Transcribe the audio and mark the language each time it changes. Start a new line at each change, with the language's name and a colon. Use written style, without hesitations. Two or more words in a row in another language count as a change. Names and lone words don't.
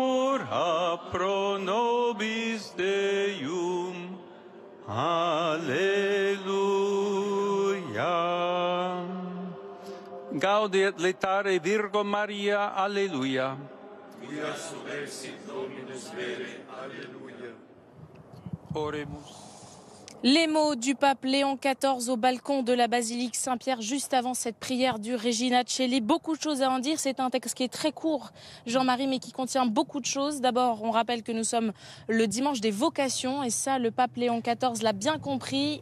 Latin: ora pro nobis Deum. Alleluia. Gaudiet laetare Virgo Maria. Alleluia. Quia subversit Dominus vere. Alleluia. Oremus.
French: Les mots du pape Léon XIV au balcon de la basilique Saint-Pierre juste avant cette prière du Regina Coeli. Beaucoup de choses à en dire. C'est un texte qui est très court, Jean-Marie, mais qui contient beaucoup de choses. D'abord, on rappelle que nous sommes le dimanche des vocations et ça, le pape Léon XIV l'a bien compris.